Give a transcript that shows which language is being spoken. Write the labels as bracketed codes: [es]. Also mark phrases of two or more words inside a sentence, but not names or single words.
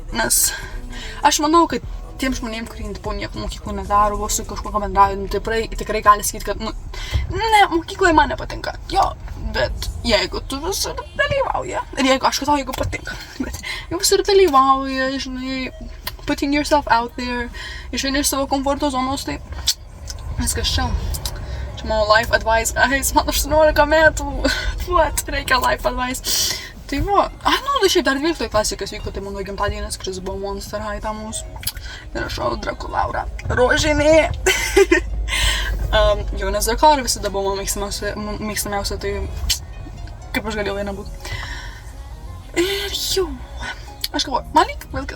[lt] Nes aš manau, kad tiem žmonėm, kurie nieko mokyklų nedaro, vos su kažkuo bendrauja, tikrai gali sakyti, kad, ne, mokykloje man nepatinka. Jo, bet jeigu tu visur dalyvauja, ir jeigu patinka, bet jeigu visur dalyvauja, žinai, [en] putting yourself out there, [lt] išeini iš savo komforto zonos, tai viskas čia. Čia mano [en] life advice, [lt] guys, man 18 metų, what, reikia [en] life advice. [lt] Tai va, šiaip dar 12 klasė, kas vyko, tai mano gimtadienis, kuris buvo Monster High tą mūsų. Ir aš Drakulaura Rožinė. Jau nes Drakulaura visada buvo mano mėgstamiausia, tai kaip aš galėjau vieną būti. Ir jau, aš galvoju, man lyg viskas.